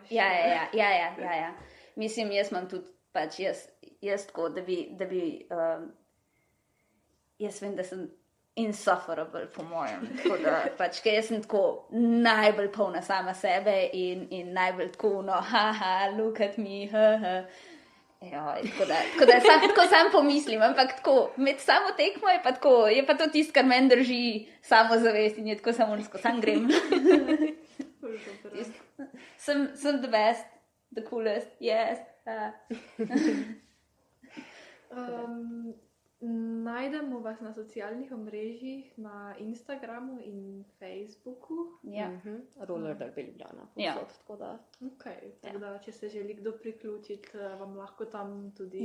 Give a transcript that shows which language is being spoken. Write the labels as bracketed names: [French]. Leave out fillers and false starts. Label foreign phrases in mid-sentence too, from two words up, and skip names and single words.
[Slovenian] Ja. Mislim, jaz imam tudi pač jaz tako, da bi jaz vem, da sem insufferable po mojem, tako da pač, ker jaz sem tako najbolj polna sama sebe in najbolj tako, [English] no, haha, look at me, haha. [Slovenian] Tako da tako sam pomislim, ampak tako, med samo tekmo je pa to tisto, kar meni drži samozavest in je tako samo sam grem. Sem [English] the best, the coolest, yes. [Slovenian] Najdemo vas na socialnih omrežjih, na Instagramu in Facebooku. Roller derby Ljubljana. Tako da. Tako da, če se želi kdo priključiti, vam lahko tam tudi...